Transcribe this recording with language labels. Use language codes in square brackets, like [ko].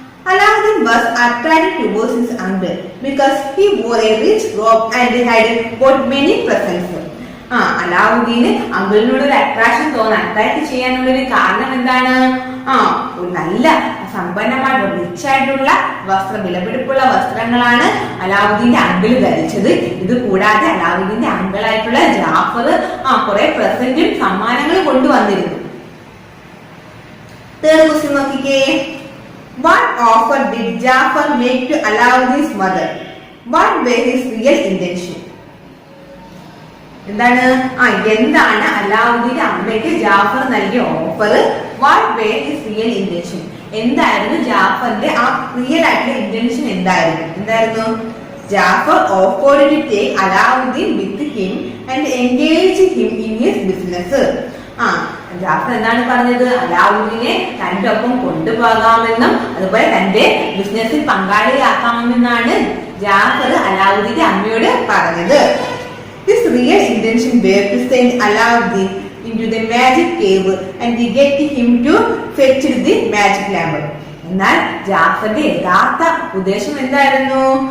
[en] Alauddin was attracted towards his uncle because he wore a rich robe and had got many presents. [ml] അലാവുദ്ദീന് അങ്കിളിനോട് ഒരു attraction attract ചെയ്യാനുള്ള ഒരു കാരണം എന്താണ്? ഒരു നല്ല സമ്പന്നമായിട്ടുള്ള റിച്ച് ആയിട്ടുള്ള വസ്ത്രം, വിലപിടിപ്പുള്ള വസ്ത്രങ്ങളാണ് അലാവുദ്ദീന്റെ അങ്കിള് ധരിച്ചത്. ഇത് കൂടാതെ അലാവുദ്ദീന്റെ അങ്കിളായിട്ടുള്ള ജാഫർ കുറെ പ്രസന്റും സമ്മാനങ്ങളും കൊണ്ടുവന്നിരുന്നു. തേർഡ് ക്വസ്റ്റ്യൻ നോക്കിക്കേ. [en] What offer did Jafar make to Alauddin's mother? What were his real intention? [ml] എന്താണ് അലാവുദ്ദീന്റെ അമ്മയ്ക്ക് ജാഫർ നൽകിയ offer? [en] What were his real intention? [ml] എന്തായിരുന്നു ജാഫറിന്റെ റിയൽ ആയിട്ടുള്ള ഇന്റൻഷൻ? എന്തായിരുന്നു? [en] Jafar offered to take Alauddin with him and engage him in his business. [ml] Jafar എന്താണ് പറഞ്ഞത്? അലാവുദ്ദീനെ തന്റെ ഒപ്പം കൊണ്ടുപോകാമെന്നും അതുപോലെ തന്റെ ബിസിനസ്സിൽ പങ്കാളിയാക്കാമെന്നാണ് ജാഫർ അലാവുദ്ദീന്റെ അമ്മയോട് പറഞ്ഞത്. [en] His real intention were to send Alauddin into the magic cave and get him to fetch the magic lamp. [ml] എന്നാൽ ജാഫറിന്റെ യഥാർത്ഥ ഉദ്ദേശം എന്തായിരുന്നു?